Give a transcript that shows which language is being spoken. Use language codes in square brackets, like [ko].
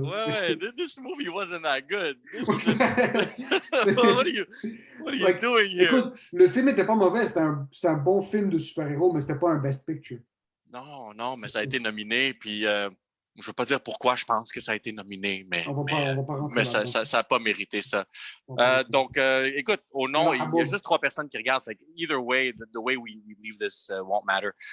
[en] Ouais, this movie wasn't that good. What are you doing here? [fr] Écoute, le film n'était pas mauvais. C'était un bon film de super-héros, mais c'était pas un Best Picture. Non, mais ça a été nominé, puis je veux pas dire pourquoi je pense que ça a été nominé, mais ça n'a pas mérité ça. Donc, écoute, au nom, il y a juste 3 personnes qui regardent. [en] Either way, the way we leave this won't matter.